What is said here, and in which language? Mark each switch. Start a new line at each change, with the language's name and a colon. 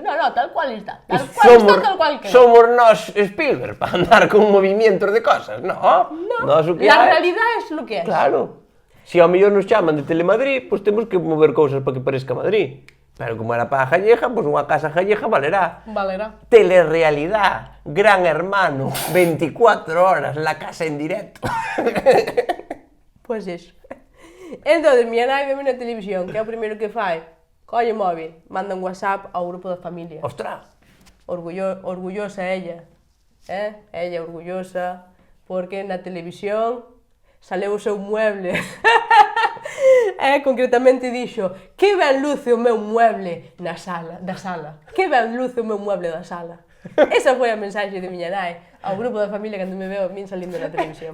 Galician: Non, tal cual está. Tal cual queda. Somos nós Spielberg para andar con movimientos de cosas, no.
Spanish: La realidad es lo que es.
Galician: Claro. Si ao mellor nos chaman de Telemadrid, pois temos que mover cousas para que parezca Madrid. Pero como era para a Galleja, pois unha casa galleja valerá.
Spanish: Telerealidad, Gran Hermano, 24 horas, la casa en directo.
Galician: Pois eso. Entón, miña nai veme na televisión, que é o primeiro que fai, colle o móvil, manda un WhatsApp ao grupo da familia. Ostras!
Spanish: Orgullosa ella, ella orgullosa,
Galician: porque na televisión saleu o seu mueble. Concretamente dixo, que ben luce o meu mueble da sala. Que ben luce o meu mueble da sala. Esa foi a mensaxe de miña nai ao grupo da familia cando me veo a min salindo na televisión.